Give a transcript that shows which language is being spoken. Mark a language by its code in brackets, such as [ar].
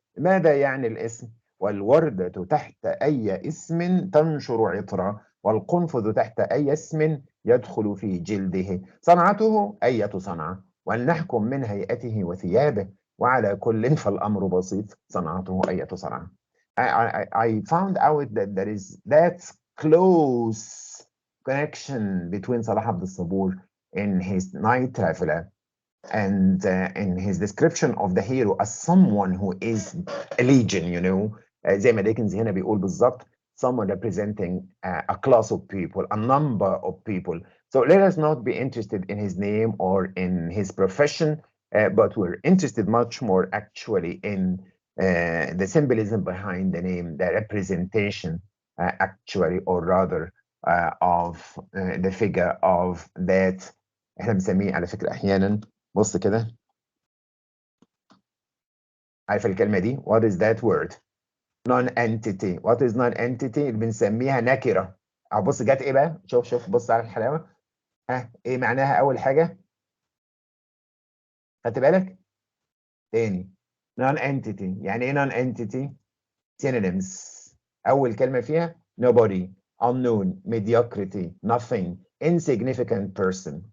[ar] ماذا يعني الاسم؟ والوردة تحت أي اسم تنشر عطرا، والقنفذ تحت أي اسم يدخل في جلده. صنعته أية صنعة، ولنحكم من هيئته وثيابه، وعلى كل فالأمر بسيط. صنعته أية صنعة. [en] I found out that there is that close connection between Salah Abdul Sabur in his Night Traveler and in his description of the hero as someone who is a legion, you know, [ar] زي ما ديكنز هنا بيقول بالظبط, [en] someone representing a class of people, a number of people. So let us not be interested in his name or in his profession, but we're interested much more actually in the symbolism behind the name, the representation actually, or rather of the figure of that. [ar] احنا بنسميه على فكرة أحيانا, بص كده, عارف الكلمة دي؟ [en] What is that word? Non-entity. What is non-entity؟ بنسميها نكرة. [ar] أو بص جت إيه بقى؟ شوف بص على الحلاوة. ها، إيه معناها أول حاجة؟ خدت بالك؟ تاني. Non-entity. يعني إيه [en] non-entity؟ Synonyms. [ar] أول كلمة فيها [en] nobody, unknown, mediocrity, nothing, insignificant person.